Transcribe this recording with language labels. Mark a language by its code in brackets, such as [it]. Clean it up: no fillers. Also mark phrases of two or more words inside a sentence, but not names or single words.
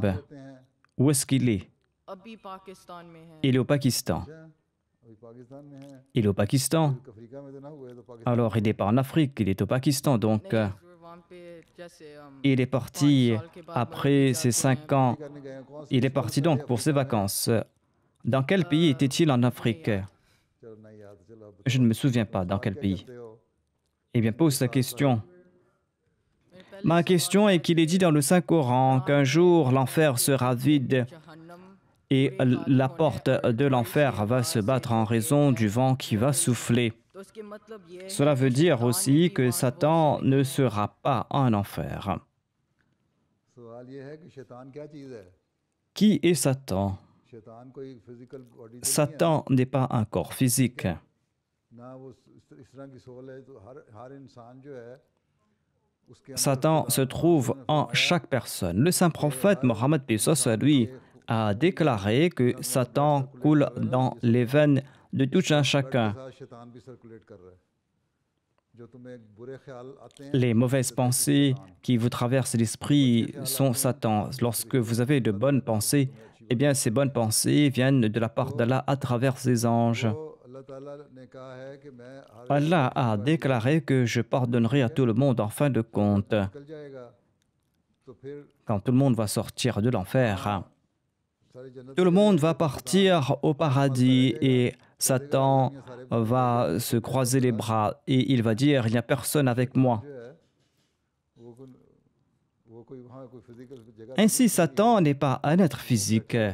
[hi] होते हैं [fr] Où est-ce qu'il est? [hi] अभी पाकिस्तान में है. [fr] Il est au Pakistan. [hi] अभी पाकिस्तान में है [fr] Il est au Pakistan. [hi] अफ्रीका में तो ना हुए तो पाकिस्तान [fr] Alors, il n'est pas en Afrique, il est au Pakistan. Donc, [hi] नहीं, हुज़ूर, वहाँ पे जैसे, [fr] il est parti après ses 5 ans. [hi] करने गए हैं कौन [fr] Il est parti donc pour ses vacances. Dans quel pays était-il en Afrique? [hi] चलो नहीं याद चलो अब [fr] Je ne me souviens pas dans quel pays. [hi] बताते हो [fr] Eh bien, pose ta question. Ma question est qu'il est dit dans le Saint-Coran qu'un jour l'enfer sera vide Jahannam et la porte de l'enfer va se battre en raison du vent qui va souffler. [hi] तो उसके मतलब ये है [fr] Cela veut dire aussi que Satan ne sera pas en enfer. [hi] सवाल ये है कि शैतान क्या चीज़ है [fr] Qui est Satan? [hi] शैतान कोई [en] physical body [fr] Satan n'est pas un corps physique. [hi] ना वो इस तरह की सोल है तो हर इंसान जो है उसके अंदर [fr] Satan se trouve en chaque personne. Le saint prophète Mohammed paix soit sur lui a déclaré que Satan coule dans les veines de tout un chacun. [hi] के साथ शैतान भी सर्कुलेट कर रहा है जो तुम्हें बुरे ख्याल आते हैं [fr] Les mauvaises pensées qui vous traversent l'esprit sont Satan. Lorsque vous avez de bonnes pensées, eh bien ces bonnes pensées viennent de la part d'Allah à travers ses anges. [hi] तो अल्लाह ताला ने कहा है कि मैं हर [fr] Allah a déclaré que je pardonnerai à tout le monde en fin de compte, [hi] निकल जाएगा तो फिर [fr] quand tout le monde va sortir de l'enfer. Tout le monde va partir au paradis et Satan va se croiser les bras et il va dire, il n'y a personne avec moi. Ainsi, Satan n'est pas un être physique.